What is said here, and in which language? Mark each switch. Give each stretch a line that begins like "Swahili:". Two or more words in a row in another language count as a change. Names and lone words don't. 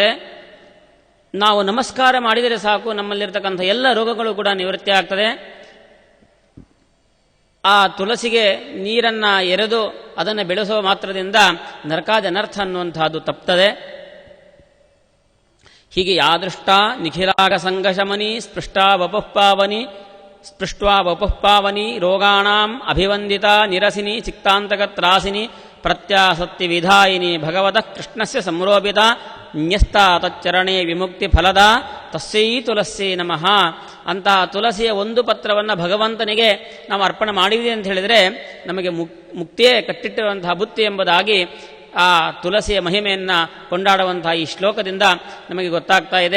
Kannada: ನಾವು ನಮಸ್ಕಾರ ಮಾಡಿದರೆ ಸಾಕು ನಮ್ಮಲ್ಲಿರ್ತಕ್ಕಂಥ ಎಲ್ಲ ರೋಗಗಳು ಕೂಡ ನಿವೃತ್ತಿ ಆಗ್ತದೆ. ಆ ತುಳಸಿಗೆ ನೀರನ್ನು ಎರೆದು ಅದನ್ನು ಬೆಳೆಸುವ ಮಾತ್ರದಿಂದ ನರಕಾದಿ ಅನರ್ಥ ಅನ್ನುವಂತಹದ್ದು ತಪ್ತದೆ.
Sanskrit: ಹೀಗೆ ಯಾದೃಷ್ಟ ನಿಖಿಲಾಘ ಸಂಘಶಮನಿ ಸ್ಪೃಷ್ಟಾ ವಪುಃ ಪಾವನಿ ಸ್ಪೃಷ್ಟ್ವಾ ವಪುಃ ಪಾವನಿ ರೋಗಾಣಾಂ ಅಭಿವಂದಿತ ನಿರಸಿನಿ ಚಿಕ್ತಾಂತಕತ್ರಾಸಿನಿ ಪ್ರತ್ಯಾಸತ್ತಿ ವಿಧಾಯಿನಿ ಭಗವತಃ ಕೃಷ್ಣಸ್ಯ ಸಂರೋಪಿತ ನ್ಯಸ್ತಾ ತಚ್ಚರಣೆ ವಿಮುಕ್ತಿ ಫಲದ ತಸ್ಸೈ ತುಳಸಿ ನಮಃ.
Kannada: ಅಂತಹ ತುಳಸಿಯ ಒಂದು ಪತ್ರವನ್ನು ಭಗವಂತನಿಗೆ ನಾವು ಅರ್ಪಣೆ ಮಾಡಿದ್ವಿ ಅಂತ ಹೇಳಿದರೆ ನಮಗೆ ಮುಕ್ತಿಯೇ ಕಟ್ಟಿಟ್ಟಿರುವಂತಹ ಬುತ್ತಿ ಎಂಬುದಾಗಿ ಆ ತುಳಸಿಯ ಮಹಿಮೆಯನ್ನು ಕೊಂಡಾಡುವಂತಹ ಈ ಶ್ಲೋಕದಿಂದ ನಮಗೆ ಗೊತ್ತಾಗ್ತಾ ಇದೆ.